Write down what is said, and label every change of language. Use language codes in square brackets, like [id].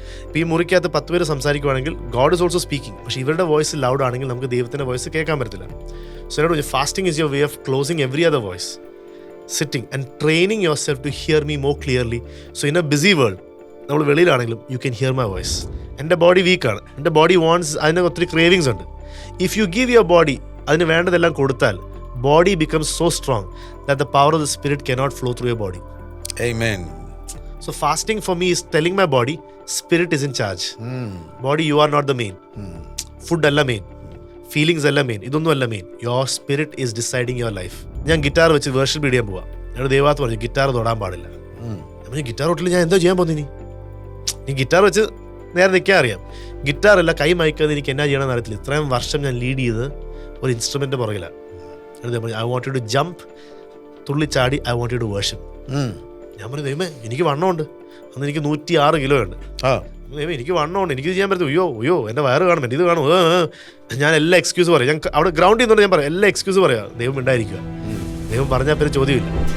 [ml] ഇപ്പോൾ ഈ മുറിക്കകത്ത് 10 പേര് സംസാരിക്കുവാണെങ്കിൽ [en] God is also speaking, [ml] പക്ഷേ ഇവരുടെ വോയിസ് ലൗഡ് ആണെങ്കിൽ നമുക്ക് ദൈവത്തിൻ്റെ വോയിസ് കേൾക്കാൻ പറ്റത്തില്ല. [en] so [ml] എന്നോട് പറഞ്ഞു, [en] Fasting is your way of closing every other voice, sitting and training yourself to hear me more clearly. So in a busy world, [ml] നമ്മൾ വെളിയിലാണെങ്കിലും [en] You can hear my voice. [ml] എൻ്റെ body വീക്കാണ്, എൻ്റെ body wants, അതിന് ഒത്തിരി cravings ഉണ്ട്. [en] if you give your body [ml] അതിന് വേണ്ടതെല്ലാം കൊടുത്താൽ, [en] body becomes so strong that the power of the spirit cannot flow through your body. Amen. So fasting for me is telling my body, spirit is in charge. Body, you are not the main. [ml] Food alla main, feelings alla main, idonnu alla main. [en] Your spirit is deciding your life. [ml] ഞാൻ guitar വെച്ച് worship ചെയ്യാൻ പോവാ. എന്നോട് ദൈവത്ത് പറഞ്ഞു, guitar തൊടാൻ പാടില്ല. ഞാൻ guitar തൊട്ടില്ല, ഞാൻ എന്തോ ചെയ്യാൻ പോകുന്നു? നീ ഗിറ്റാർ വെച്ച് നേരെ നിൽക്കാൻ അറിയാം, ഗിറ്റാറല്ല കൈ മയക്കാതെ എനിക്ക് എന്നാ ചെയ്യണമെന്ന് അറിയത്തില്ല. ഇത്രയും വർഷം ഞാൻ ലീഡ് ചെയ്ത് ഒരു instrument പുറകിലാണ്. [en] I want you to jump, [ml] തുള്ളിച്ചാടി, [en] I want you to worship. [ml] ഞാൻ പറഞ്ഞു, ദൈവമേ എനിക്ക് വണ്ണമുണ്ട്, അന്ന് എനിക്ക് 106 കിലോ ഉണ്ട്. ദൈവം എനിക്ക് വണ്ണമുണ്ട്, എനിക്ക് ചെയ്യാൻ പറ്റും, അയ്യോ എൻ്റെ വയറ് കാണും, എൻ്റെ ഇത് കാണും. ഞാൻ എല്ലാ എക്സ്ക്യൂസ് പറയാം. ഞാൻ അവിടെ ഗ്രൗണ്ടിൽ നിന്നുകൊണ്ട് ഞാൻ പറയാം, എല്ലാ എക്സ്ക്യൂസ് പറയാം. ദൈവം ഉണ്ടായിരിക്കുക, ദൈവം പറഞ്ഞാൽ പിന്നെ ചോദ്യമില്ല.